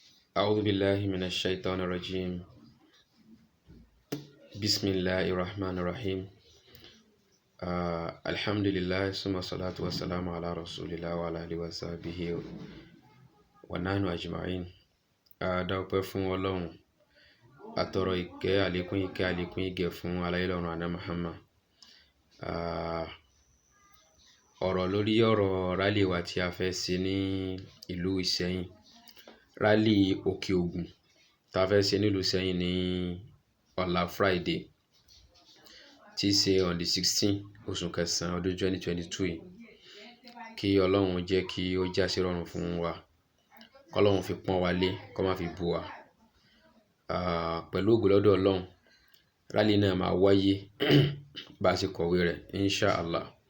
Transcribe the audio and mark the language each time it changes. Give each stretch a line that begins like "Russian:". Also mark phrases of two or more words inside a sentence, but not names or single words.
Arabic: أعوذ بالله من الشيطان الرجيم. بسم الله الرحمن الرحيم. الحمد لله ثم الصلاة والسلام على رسول الله وعلى آله وصحبه ونحن أجمعين.
Yoruba: Dúpẹ́ fún Ọlọ́run, àtọrọ ìkẹ́ àlékún ìgẹ̀ fún aláyélọ́run àná Muhammad. Ọ̀rọ̀ lórí ọ̀rọ̀ rally wa tí a fẹ́ ṣe ní ìlú Ìsẹ́yìn, rally òkè Ògùn tá a fẹ́ ṣe nílùú Ìsẹ́yìn ní ọ̀la Friday tí í ṣe
English: on the
Yoruba: 16 oṣù kẹsàn-án ọdún 2022 yìí. Kí Ọlọ́run jẹ́ kí ó já sí rọrùn fún wa, k'Ọlọ́run fi pọ́n wa lé, kó má fi bù wa. Pẹ̀lú ògo lọ́dọ̀ Ọlọ́run, rally náà máa wáyé bá a ṣe kọ̀wé rẹ̀
Arabic: إن شاء الله.